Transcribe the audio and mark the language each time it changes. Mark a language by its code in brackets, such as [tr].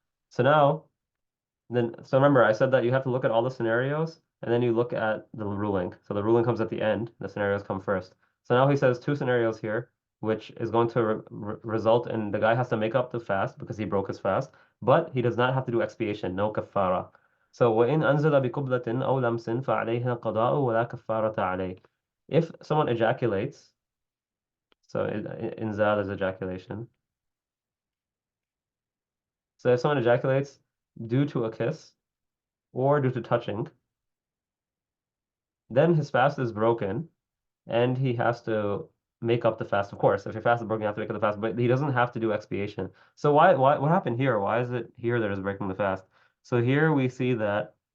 [en] So now, so remember, I said that you have to look at all the scenarios, and then you look at the ruling. So the ruling comes at the end. The scenarios come first. So now he says two scenarios here, which is going to result in the guy has to make up the fast because he broke his fast, but he does not have to do expiation, no kafara. So [ar] وإن أنزل بقبلة أو لمس فعليه قضاء ولا كفارة عليه. [en] If someone ejaculates, so inzal is ejaculation. So if someone ejaculates due to a kiss or due to touching, then his fast is broken and he has to make up the fast. Of course, if your fast is broken, you have to make up the fast, but he doesn't have to do expiation. So what happened here? Why is it here that is breaking the fast? So here we see that